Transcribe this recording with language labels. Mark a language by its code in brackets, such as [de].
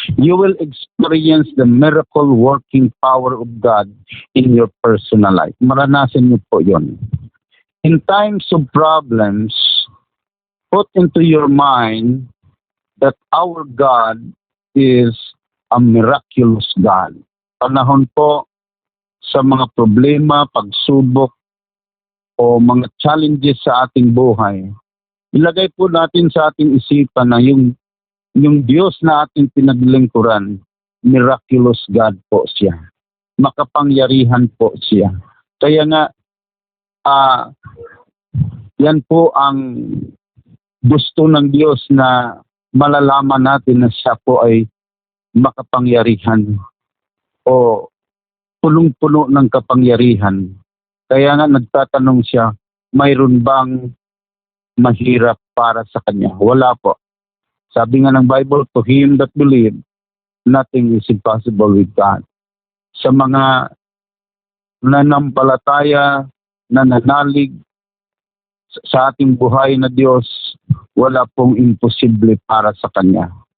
[en] You will experience the miracle working power of God in your personal life. [tl] Maranasan niyo po yon. [en] In times of problems, put into your mind that our God is a miraculous God. [tl] Panahon po sa mga problema, pagsubok, o mga challenges sa ating buhay, ilagay po natin sa ating isipan na yung Diyos na ating pinaglingkuran, [en] miraculous God [tl] po siya. Makapangyarihan po siya. Kaya nga, yan po ang gusto ng Diyos na malalaman natin na siya po ay makapangyarihan o punong-puno ng kapangyarihan. Kaya nga nagtatanong siya, mayroon bang mahirap para sa kanya? Wala po. Sabi nga ng [en] Bible, to him that believe, nothing is impossible with God. [tl] Sa mga nanampalataya, nananalig sa ating buhay na Diyos, wala pong imposible para sa Kanya.